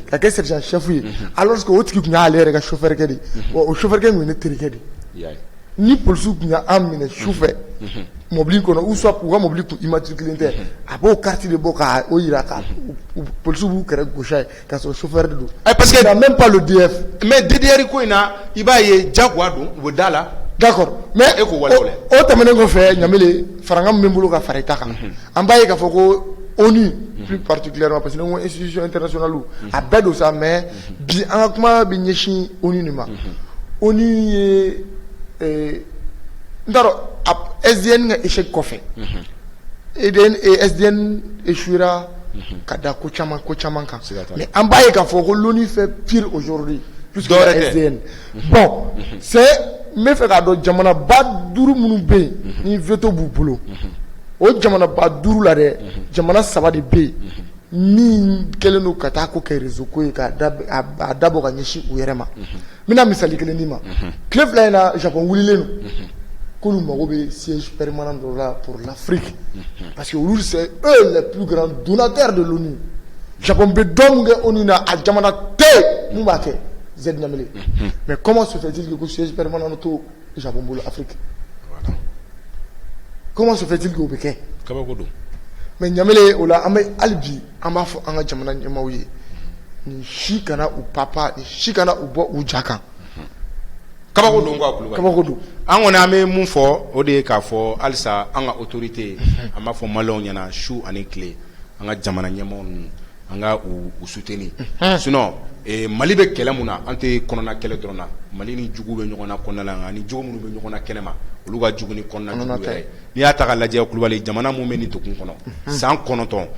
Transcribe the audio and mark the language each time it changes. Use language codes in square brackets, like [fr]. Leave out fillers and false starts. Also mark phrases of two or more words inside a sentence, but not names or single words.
[bm] k'a kɛ [fr] sergent chef [bm] ye [fr] alors que [bm] o tigi tun y'ale yɛrɛ ka chauffeur kɛ de o chauffeur kɛ tun ye ne terikɛ de ni polisiw tun y'an minɛ sufɛ mobili kɔnɔ [fr] ou soit [bm] u ka mobili kun immatriculé tɛ a b'o carte de bɔ k'a o yira ka polisiw b'u kɛrɛ gosi a ye k'a sɔrɔ chauffeur de don [fr] parce que même pas le DF [bm] mais DDR ko in na i b'a ye jagoya don u bɛ da la d'accord mais o tɛmɛnen kɔfɛ Ɲamele faranga min bɛ n bolo ka fara i ta kan an b'a ye k'a fɔ ko ONU [fr] plus particulièrement parce que [bm] ni ko [fr] institution internationale [bm] a bɛɛ don sa mais bi an ka kuma bɛ ɲɛsin ONU de ma ONU ye n t'a dɔn SDN ka échec kɔfɛ SDN échouera ka da ko caman kan mais an b'a ye k'a fɔ ko [fr] l'ONU fait pire aujourd'hui plus que SDN bon c'est [bm] n bɛ fɛ k'a dɔn jamana ba 5 minnu bɛ yen ni veto b'u bolo o jamana ba 5 la dɛ jamana 3 de bɛ yen min kɛlen don ka taa ko kɛ réseau ko ye k'a dabɔ ka ɲɛsin u yɛrɛ ma n bɛna misali kelen d'i ma tile 2 in na Japon wulilen don k'olu mago bɛ [fr] siège permanent [bm] dɔ la [fr] pour l'Afrique parce que [bm] olu [fr] c'est eux les plus grands donateurs de l'ONU [bm] Japon bɛ dɔ min kɛ ONU na a jamana tɛ mun b'a kɛ Zed Ɲamele [fr] mais comment se fait-il que [bm] ko [fr] siège permanent [bm] to Japon bolo [fr] Afrique comment se fait-il que [bm] o bɛ kɛ kabako don mais Ɲamele o la an bɛ hali bi an b'a fɔ an ka jamana ɲɛmaaw ye nin si kana u papa nin si kana u bɔ u ja kan kabako don quoi Kulubali kabako don an kɔni an bɛ mun fɔ o de ye k'a fɔ halisa an ka autorité an b'a fɔ maliyɛnw ɲɛna su ani tile an ka jamana ɲɛmaaw ninnu an ka u soutenir sinon Mali bɛ kɛlɛ mun na an tɛ kɔnɔna kɛlɛ dɔrɔn na Mali ni jugu bɛ ɲɔgɔn na kɔnɔna la nka ni jugu minnu bɛ ɲɔgɔn na kɛnɛ ma olu ka jugu ni kɔnɔna jugu yɛrɛ n'i y'a ta ka lajɛ Kulubali jamana mun bɛ nin degun kɔnɔ san 9